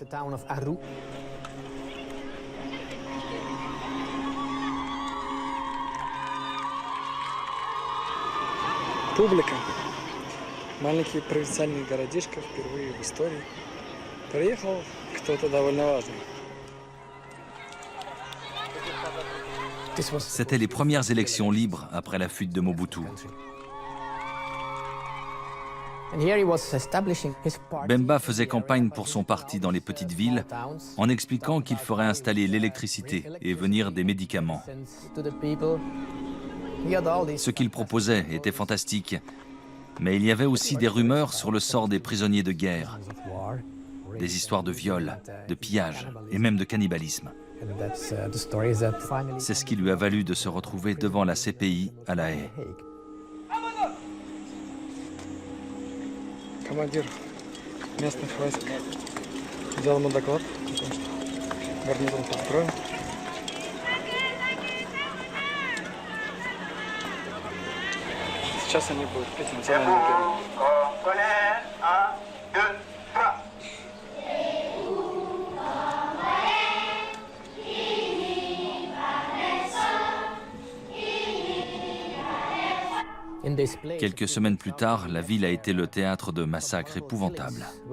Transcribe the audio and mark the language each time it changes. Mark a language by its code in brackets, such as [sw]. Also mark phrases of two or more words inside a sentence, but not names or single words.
[ru] Публика. Маленький провинциальный городишко впервые в истории. Приехал кто-то довольно важный. [fr] C'était les premières élections libres après la fuite de Mobutu. Bemba faisait campagne pour son parti dans les petites villes en expliquant qu'il ferait installer l'électricité et venir des médicaments. Ce qu'il proposait était fantastique, mais il y avait aussi des rumeurs sur le sort des prisonniers de guerre, des histoires de viol, de pillage et même de cannibalisme. C'est ce qui lui a valu de se retrouver devant la CPI à La Haye. [ru] Командир местных войск сделал ему доклад, гарнизон построен. Сейчас они будут петь национальный гимн. [fr] Quelques semaines plus tard, la ville a été le théâtre de massacres épouvantables.